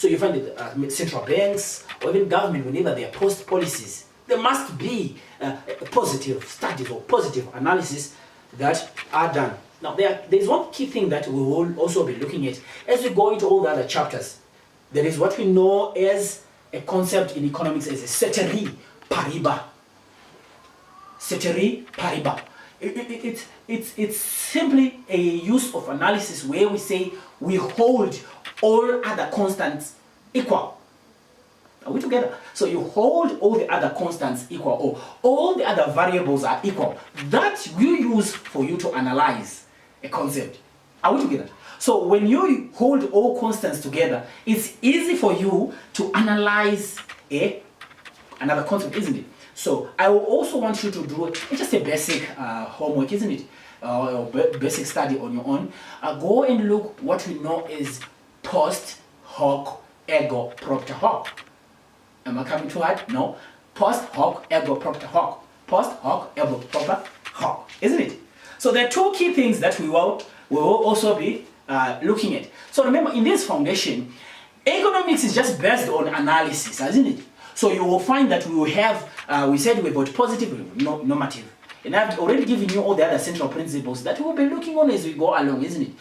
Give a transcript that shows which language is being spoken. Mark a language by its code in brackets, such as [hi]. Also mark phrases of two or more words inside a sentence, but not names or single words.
[en] So you find that central banks or even government, whenever they post policies, there must be positive studies or positive analysis that are done. Now, there's one key thing that we will also be looking at as we go into all the other chapters. There is what we know as a concept in economics as a [la] ceteris paribus. Ceteris paribus. [en] It's simply a use of analysis where we say we hold all other constants equal. Are we together? So you hold all the other constants equal, or all the other variables are equal. That you use for you to analyze a concept. Are we together? So when you hold all constants together, it's easy for you to analyze another concept, isn't it? So I will also want you to do just a basic homework, isn't it? Or basic study on your own. Go and look what we know is [la] post hoc ergo propter hoc. [en] Am I coming too hard? No. [la] Post hoc ergo propter hoc. Post hoc ergo propter hoc. [en] Isn't it? So there are two key things that we will also be looking at. So remember, in this foundation, economics is just based on analysis, isn't it? So you will find that we will have, we said we've got positive, normative. And I've already given you all the other central principles that we will be looking on as we go along, isn't it?